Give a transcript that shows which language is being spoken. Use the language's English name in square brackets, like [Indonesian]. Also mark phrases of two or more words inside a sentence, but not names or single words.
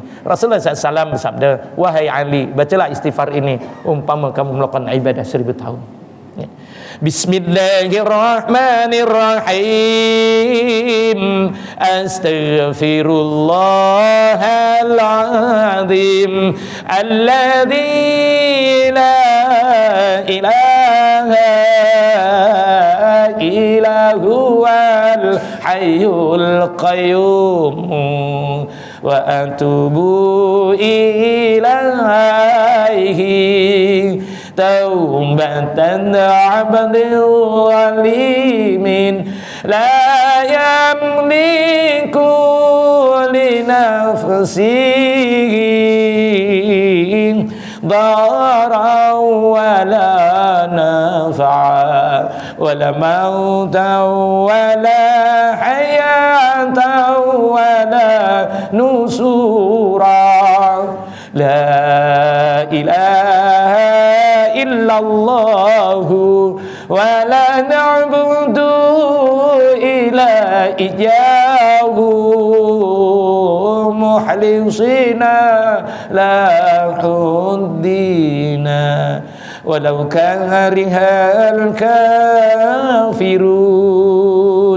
[Indonesian] Rasulullah SAW bersabda, wahai Ali, bacalah istighfar ini umpama kamu melakukan ibadah 1000 tahun. Ya. Bismillahirrahmanirrahim. [Arabic] أستغفر الله العظيم الذي لا إله إلا هو الحي القيوم وأتوب إليه توبة عبد ظالم لا يملك لنفسه ضررا ولا نفعا ولا موتا ولا حياة ولا نشورا لا إله إلا الله ولا نعبد إلا إياه مخلصين له الدين ولو كره الكافرون